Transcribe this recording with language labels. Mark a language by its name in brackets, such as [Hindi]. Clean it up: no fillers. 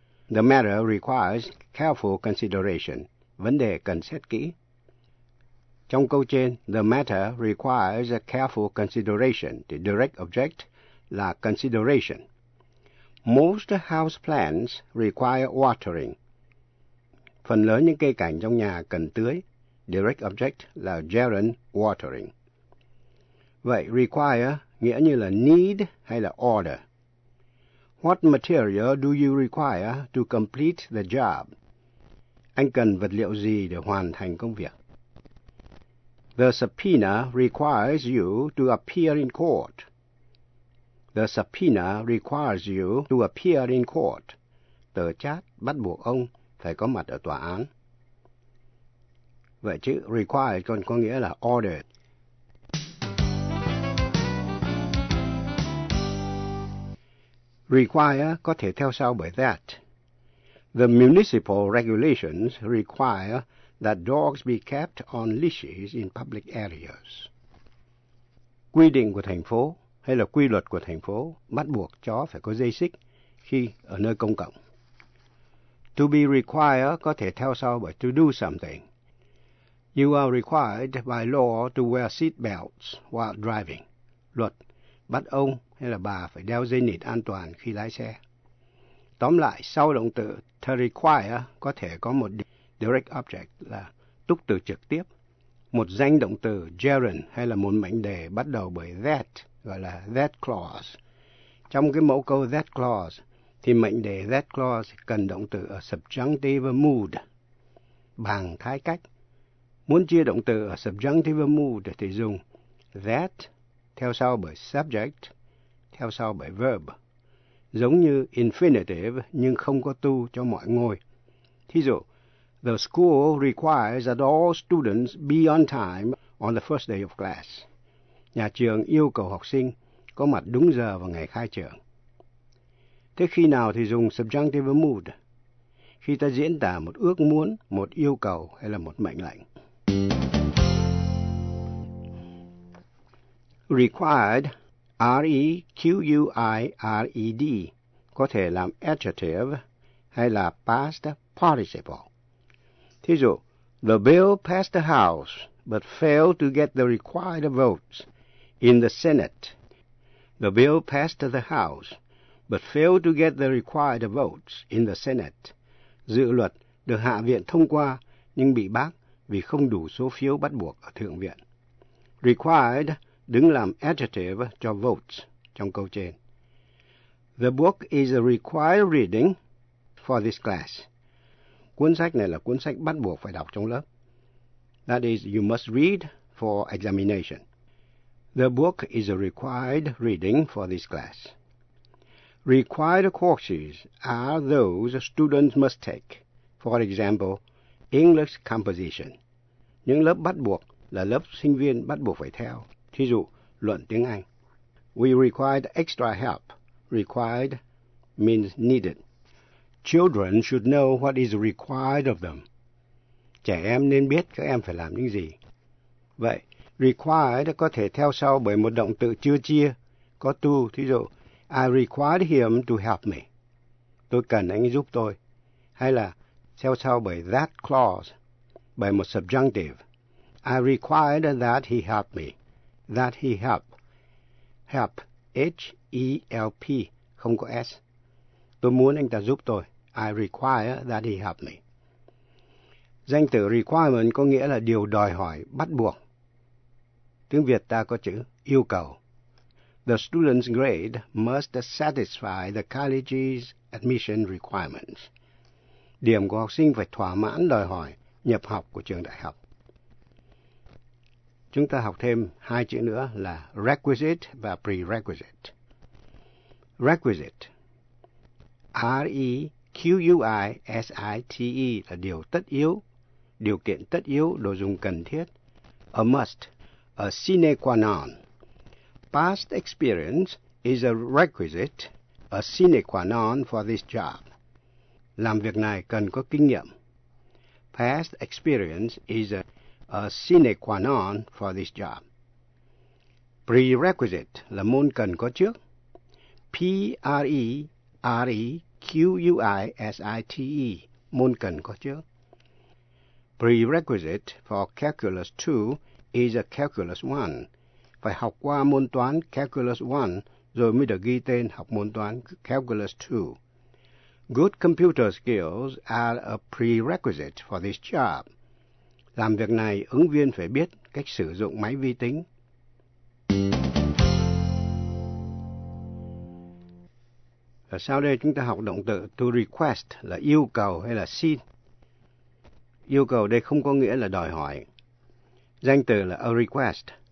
[English] The matter requires careful consideration. [Vietnamese] Vấn đề cần xét kỹ. Trong câu trên, [English] the matter requires a careful consideration. The direct object [Vietnamese] là [English] consideration. Most house plants require watering. [Vietnamese] Phần lớn những cây cảnh trong nhà cần tưới. [English] Direct object [Vietnamese] là gerund watering. Vậy, require nghĩa như là need hay là order. [English] What material do you require to complete the job? [Vietnamese] Anh cần vật liệu gì để hoàn thành công việc? [English] The subpoena requires you to appear in court. The subpoena requires you to appear in court. [Vietnamese] Tờ chát bắt buộc ông phải có mặt ở tòa án. Vậy chữ require còn có nghĩa là ordered. Require có thể theo sau bởi that. [English] The municipal regulations require that dogs be kept on leashes in public areas. [Vietnamese] Quy định của thành phố hay là quy luật của thành phố bắt buộc chó phải có dây xích khi ở nơi công cộng. [English] To be required [Vietnamese] có thể theo sau bởi [English] to do something. You are required by law to wear seat belts while driving. [Vietnamese] Luật bắt ông hay là bà phải đeo dây nịt an toàn khi lái xe. Tóm lại, sau động từ to require có thể có một direct object là túc từ trực tiếp, một danh động từ gerund hay là một mệnh đề bắt đầu bởi that, gọi là that clause. Trong cái mẫu câu that clause thì mệnh đề that clause cần động từ ở subjunctive mood bằng thái cách. Muốn chia động từ ở subjunctive mood thì dùng that theo sau bởi subject, theo sau bởi verb. Giống như infinitive nhưng không có to cho mọi ngôi. Thí dụ, [English] the school requires that all students be on time on the first day of class. [Vietnamese] Nhà trường yêu cầu học sinh có mặt đúng giờ vào ngày khai trường. Thế khi nào thì dùng subjunctive mood? Khi ta diễn tả một ước muốn, một yêu cầu hay là một mệnh lệnh. Required, R-E-Q-U-I-R-E-D, có thể làm adjective hay là past participle. Thí dụ, [English] the bill passed the House but failed to get the required votes in the Senate. The bill passed the House but failed to get the required votes in the Senate. [Vietnamese] Dự luật được Hạ viện thông qua nhưng bị bác vì không đủ số phiếu bắt buộc ở Thượng viện. Required đứng làm adjective cho votes trong câu trên. [English] The book is a required reading for this class. [Vietnamese] Cuốn sách này là cuốn sách bắt buộc phải đọc trong lớp. [English] That is, you must read for examination. The book is a required reading for this class. Required courses are those students must take. For example, English composition. [Vietnamese] Những lớp bắt buộc là lớp sinh viên bắt buộc phải theo. Thí dụ, luận tiếng Anh. [English] We required extra help. Required means needed. Children should know what is required of them. [Vietnamese] Trẻ em nên biết các em phải làm những gì. Vậy, required có thể theo sau bởi một động từ chưa chia, có to. Thí dụ, [English] I required him to help me. [Vietnamese] Tôi cần anh giúp tôi. Hay là theo sau bởi that clause, bởi một subjunctive. [English] I required that he help me. That he help. [Vietnamese] Help, H-E-L-P, không có S. Tôi muốn anh ta giúp tôi. [English] I require that he help me. [Vietnamese] Danh từ requirement có nghĩa là điều đòi hỏi, bắt buộc. Tiếng Việt ta có chữ yêu cầu. [English] The student's grade must satisfy the college's admission requirements. [Vietnamese] Điểm của học sinh phải thỏa mãn đòi hỏi nhập học của trường đại học. Chúng ta học thêm hai chữ nữa là requisite và prerequisite. Requisite, R-E-Q-U-I-S-I-T-E là điều tất yếu, điều kiện tất yếu, đồ dùng cần thiết. [English] A must, a sine qua non. Past experience is a requisite, a sine qua non for this job. [Vietnamese] Làm việc này cần có kinh nghiệm. [English] Past experience is a sine qua non for this job. [Vietnamese] prerequisite là môn cần có trước. Prerequisite, môn cần có trước. [English] Prerequisite for calculus 2 is a calculus 1. [Vietnamese] Phải học qua môn toán calculus 1 rồi mới được ghi tên học môn toán calculus 2. [English] Good computer skills are a prerequisite for this job. [Vietnamese] Làm việc này, ứng viên phải biết cách sử dụng máy vi tính. Và sau đây chúng ta học động từ to request là yêu cầu hay là xin. Yêu cầu đây không có nghĩa là đòi hỏi. Danh từ là a request.